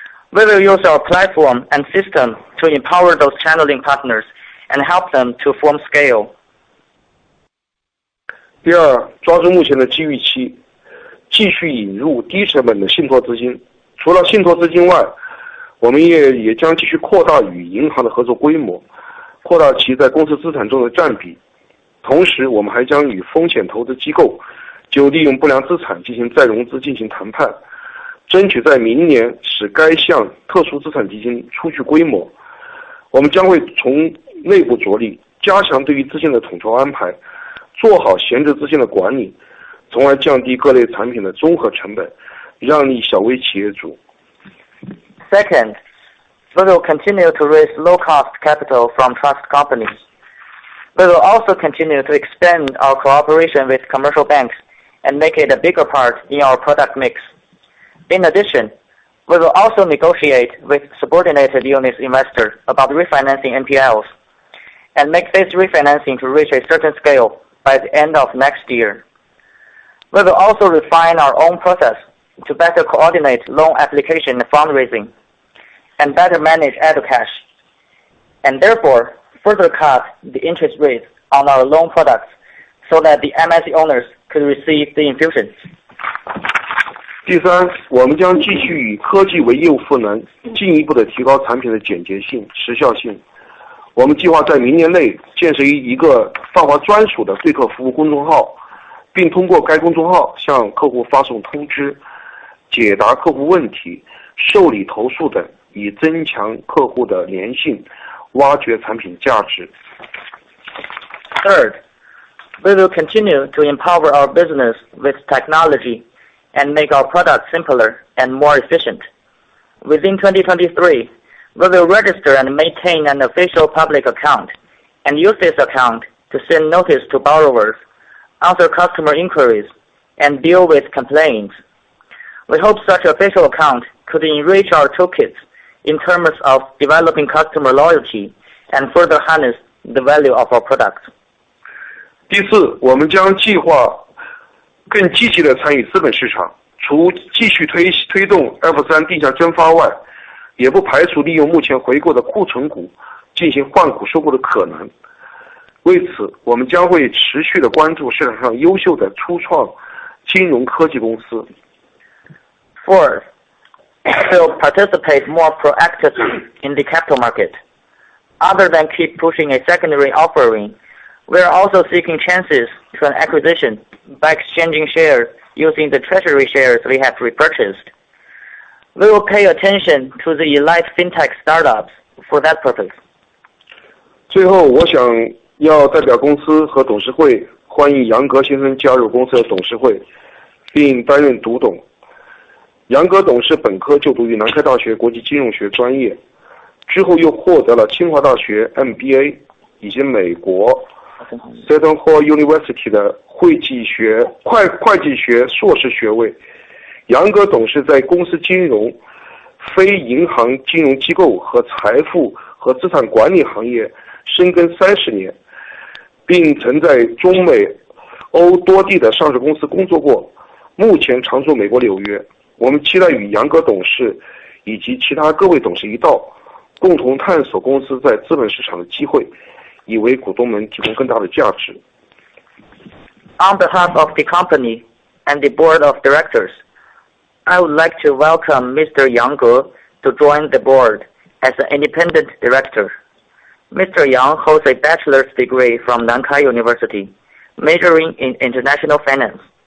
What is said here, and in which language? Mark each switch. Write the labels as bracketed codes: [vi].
[en] We will use our platform and system to empower those channeling partners and help them to form scale. [zh] 第二，抓住目前的机遇期，继续引入低成本的信托资金。除了信托资金外，我们也将继续扩大与银行的合作规模，扩大其在公司资产中的占比。同时，我们还将与风险投资机构就利用不良资产进行再融资进行谈判，争取在明年使该项特殊资产基金初具规模。我们将会从内部着力，加强对于资金的统筹安排，做好闲置资金的管理，从而降低各类产品的综合成本，让利小微企业主。 [en] Second, we will continue to raise low-cost capital from trust companies. We will also continue to expand our cooperation with commercial banks and make it a bigger part in our product mix. In addition, we will also negotiate with subordinated units investors about refinancing NPLs and make this refinancing to reach a certain scale by the end of next year. We will also refine our own process to better coordinate loan application and fundraising, and better manage EduCash, and therefore further cut the interest rates on our loan products so that the MSE owners could receive the infusion. [zh] 第三，我们将继续以科技为业务赋能，进一步的提高产品的简洁性、时效性。我们计划在明年内建设一个泛华专属的对客服务公众号，并通过该公众号向客户发送通知，解答客户问题、受理投诉等，以增强客户的粘性，挖掘产品价值。 [en] Third, we will continue to empower our business with technology and make our products simpler and more efficient. Within 2023, we will register and maintain an official public account and use this account to send notice to borrowers, answer customer inquiries, and deal with complaints. We hope such official account could enrich our toolkits in terms of developing customer loyalty and further harness the value of our products. [zh] 第四，我们将计划更积极地参与资本市场，除继续推动 F3 定向增发外，也不排除利用目前回购的库存股进行换股收购的可能。为此，我们将会持续地关注市场上优秀的初创金融科技公司。 [en] Fourth, we will participate more proactively in the capital market. Other than keep pushing a secondary offering, we are also seeking chances to an acquisition by exchanging shares using the treasury shares we have repurchased. We will pay attention to the elite fintech startups for that purpose. [zh] 最后，我想要代表公司和董事会欢迎杨格先生加入公司的董事会，并担任独董。杨格董事本科就读于南开大学国际金融学专业，之后又获得了清华大学 MBA 以及美国 Hall University 的会计学硕士学位。杨格董事在公司金融、非银行金融机构和财富和资产管理行业深耕30年，并曾在中美欧多地的上市公司工作过，目前常驻美国纽约。我们期待与杨格董事以及其他各位董事一道，共同探索公司在资本市场的机会，以为股东们提供更大的价值。 [en] On behalf of the company and the board of directors, I would like to welcome Mr. Yang Ge to join the board as an independent director. Mr. Yang holds a bachelor's degree from Nankai University, majoring in international finance.